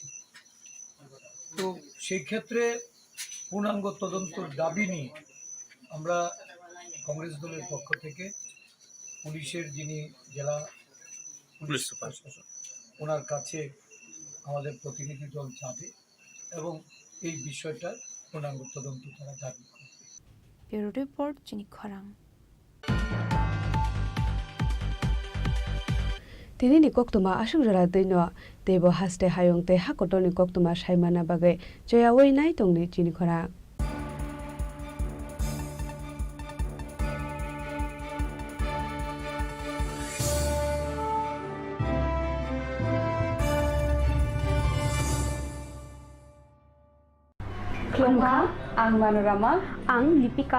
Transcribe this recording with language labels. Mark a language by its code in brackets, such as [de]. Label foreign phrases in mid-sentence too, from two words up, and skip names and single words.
[bn] তো সেই ক্ষেত্রে পূর্ণাঙ্গ তদন্তর দাবি নিয়ে আমরা কংগ্রেস দলের পক্ষ থেকে পুলিশের যিনি জেলা পুলিশ সুপার ওনার কাছে আমাদের প্রতিনিধি দল যাবে এবং এই বিষয়টার পূর্ণাঙ্গ তদন্ত তারা দাবি করবে। [en] bureau report [bn] চিনি খরাং [trp] tinini koktuma asungjara deino tebo haste hayongte hakotoni koktuma saimana bagai joyawei nai tongni chini khora Klongkha, ang Manorama, ang Lipika,